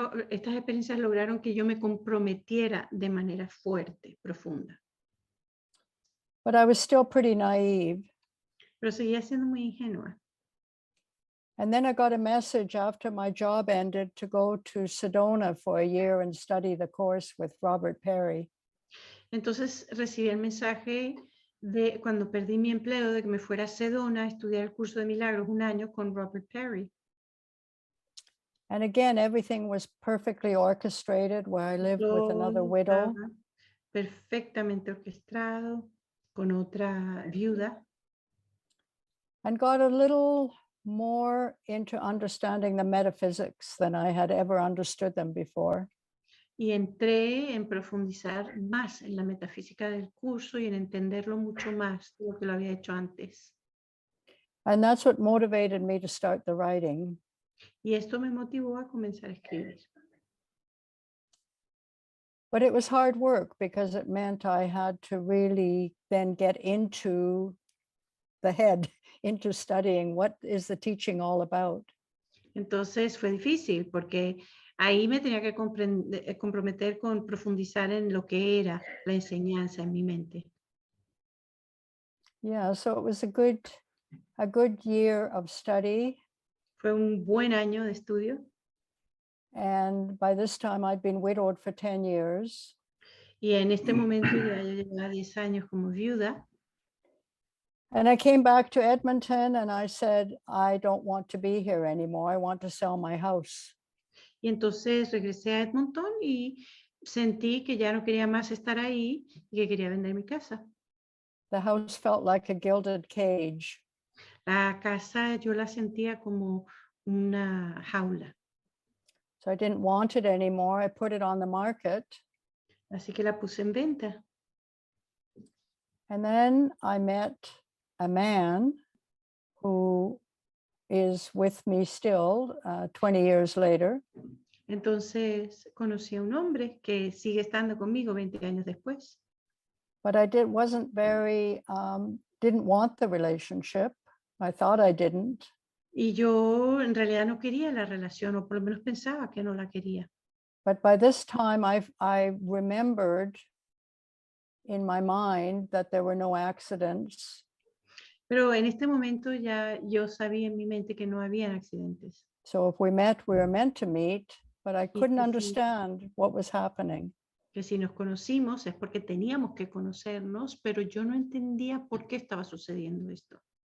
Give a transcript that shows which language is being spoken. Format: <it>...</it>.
<es>Estas experiencias lograron que yo me comprometiera de manera fuerte, profunda.</es> <en>But I was still pretty naive.</en> <es>Pero seguía siendo muy ingenua.</es> <en>And then I got a message after my job ended to go to Sedona for a year and study the course with Robert Perry.</en> <es>Entonces recibí el mensaje de cuando perdí mi empleo de que me fuera a Sedona a estudiar el curso de Milagros 1 año con Robert Perry.</es> <en>And again, everything was perfectly orchestrated where I lived with another</en> <es>Todo</es> <en>widow.</en> <es>estaba perfectamente orquestado con otra viuda.</es> <en>And got a little more into understanding the metaphysics than I had ever understood them before.</en> <es>Y entré en profundizar más en la metafísica del curso y en entenderlo mucho más de lo que lo había hecho antes.</es> <en>And that's what motivated me to start the writing.</en> <es>Y esto me motivó a comenzar a escribir.</es> <en>But it was hard work because it meant I had to really then get into the head, into studying what is the teaching all about.</en> <es>Entonces fue difícil porque ahí me tenía que comprometer con profundizar en lo que era la enseñanza en mi mente.</es> <en>Yeah, so it was a good year of study.</en> <es>Fue un buen año de estudio</es> <en>And by this time, I'd been widowed for 10 years.</en> <es>y en este momento ya yo llevaba 10 años como viuda.</es> <en>And I came back to Edmonton and I said, I don't want to be here anymore. I want to sell my house.</en> <es>Y entonces regresé a Edmonton y sentí que ya no quería más estar ahí y que quería vender mi casa.</es> <en>The house felt like a gilded cage.</en> <es>La casa yo la sentía como una jaula.</es> <en>So I didn't want it anymore. I put it on the market.</en> <es>Así que la puse en venta.</es> <en>And then I met a man who is with me still 20 years later.</en> <es>Entonces conocí a un hombre que sigue estando conmigo 20 años después.</es> <en>But I wasn't very, didn't want the relationship. I thought I didn't.</en> <es>Y yo en realidad no quería la relación, o por lo menos pensaba que no la quería.</es> <en>But by this time, I remembered in my mind that there were no accidents.</en> <es>Pero en este momento ya yo sabía en mi mente que no había accidentes.</es> <en>So if we met, we were meant to meet, but I couldn't</en> <es>sí.</es> <en>understand what was happening.</en> <es>Que si nos conocimos es porque teníamos que conocernos, pero yo no entendía por qué estaba sucediendo esto.</es>